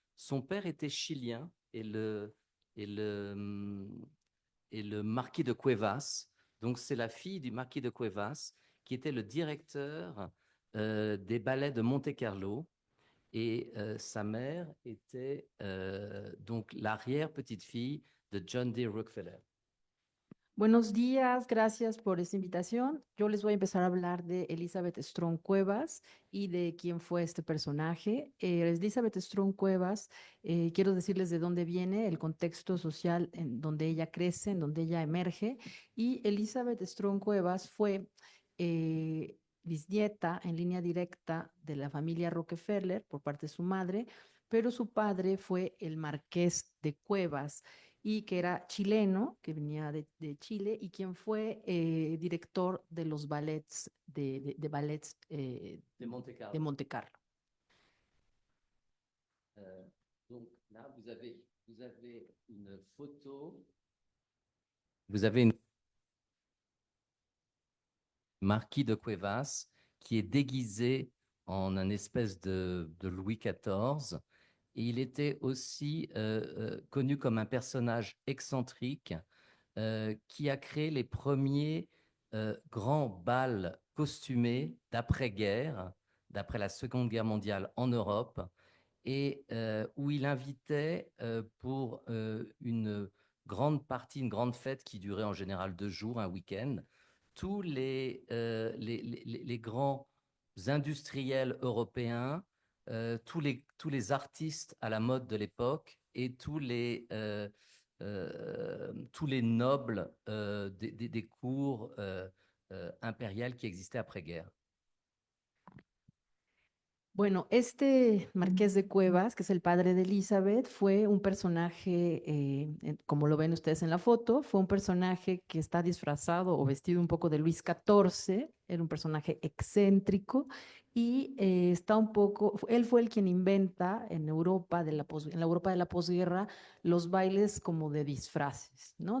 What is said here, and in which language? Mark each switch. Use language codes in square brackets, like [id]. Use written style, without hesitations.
[fr] Son père était chilien et le, et le marquis de Cuevas. Donc, c'est la fille du marquis de Cuevas qui était le directeur des ballets de Monte-Carlo. Et sa mère était donc l'arrière-petite-fille de John D. Rockefeller. [es] Buenos días, gracias por esta invitación. Yo les voy a empezar a hablar de Elizabeth Strong Cuevas y de quién fue este personaje. Elizabeth Strong Cuevas, quiero decirles de dónde viene, el contexto social en donde ella crece, en donde ella emerge. Y Elizabeth Strong Cuevas fue bisnieta en línea directa de la familia Rockefeller por parte de su madre, pero su padre fue el marqués de Cuevas y que era chileno, que venía de Chile, y quien fue director de los ballets, de ballets De Monte Carlo. de Monte Carlo. [fr] Donc là, vous avez une photo. Vous avez une marquis de Cuevas qui est déguisé en un espèce de Louis XIV. Et il était aussi connu comme un personnage excentrique qui a créé les premiers grands bals costumés d'après-guerre, d'après la Seconde Guerre mondiale en Europe, et où il invitait pour une grande partie, une grande fête qui durait en général 2 jours, un week-end, tous les grands industriels européens, tous les artistes à la mode de l'époque et tous les nobles des cours impériales qui existaient après-guerre. [es] Bueno, este marqués de Cuevas, que es el padre de Elizabeth, fue un personaje, como lo ven ustedes en la foto, fue un personaje que está disfrazado o vestido un poco de Luis XIV, era un personaje excéntrico y está un poco, él fue el quien inventa en Europa, en la Europa de la posguerra, los bailes como de disfraces, ¿no?